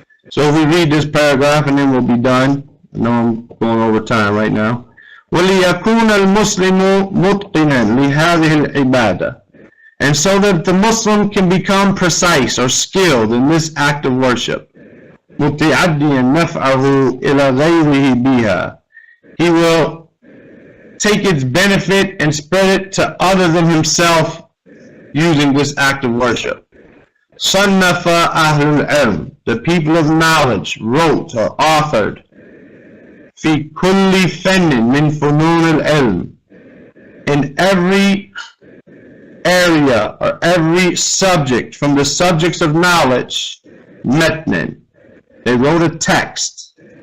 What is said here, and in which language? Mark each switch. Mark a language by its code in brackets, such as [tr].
[en] So if we read this paragraph and then we'll be done. I know I'm going over time right now. [ar] وَلِيَكُونَ الْمُسْلِمُ مُتْقِنًا لِهَذِهِ الْعِبَادَةِ, [en] and so that the Muslim can become precise or skilled in this act of worship. [ar] مُتِعَدِّيًا نَفْعَهُ إِلَى غَيْرِهِ بِهَا, [en] he will take its benefit and spread it to other than himself using this act of worship. [ar] صنف أهل العلم, [en] the people of knowledge, wrote or authored [ar] في كل فن من فنون العلم, [en] in every area or every subject from the subjects of knowledge, [ar] متنا, [en] they wrote a text,